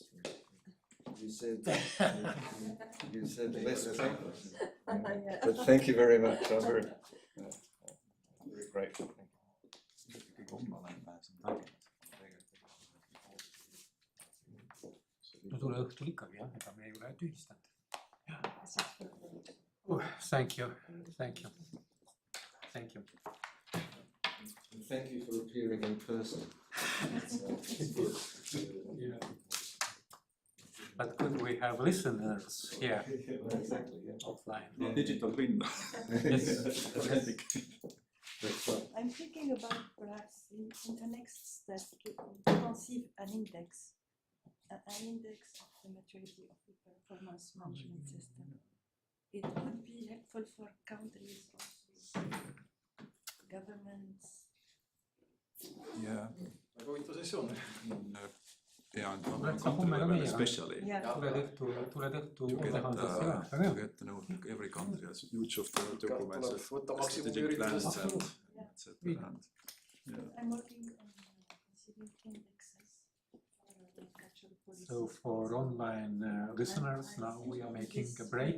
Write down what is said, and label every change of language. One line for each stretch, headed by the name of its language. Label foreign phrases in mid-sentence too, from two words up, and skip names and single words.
English: You said less paper. But thank you very much. I'm very grateful.
Estonian: No tule õhtul ikkagi jah, ega me ei ole tühistanud.
English: Thank you. Thank you for appearing in person. It's good. Yeah. But could we have listeners here? Exactly, yeah. Offline. Digital twin. I'm thinking about perhaps in the next step to conceive an index of the maturity of the performance management system. It would be helpful for countries, also governments, Yeah.
Estonian: väga huvitav sessioon.
English: And Let's country
Estonian: homme ka
English: level
Estonian: meiega.
English: especially.
Estonian: Tuled õhtu
English: You get,
Estonian: ettekandesse ka.
English: you get to know every country has huge of the documents, strategic plans and etc. And, yeah. I'm working on considering indexes for cultural policy. So for online listeners, now we are making a break.